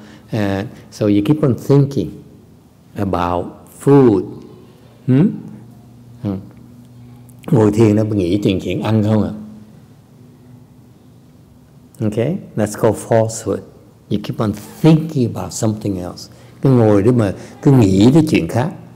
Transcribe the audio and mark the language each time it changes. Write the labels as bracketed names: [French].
[English] And so you keep on thinking about food. [Vietnamese] Ngồi thiền nó nghĩ chuyện ăn không à? [English] Okay? That's called falsehood. You keep on thinking about something else. [Vietnamese] Cứ ngồi đó mà cứ nghĩ đến chuyện khác.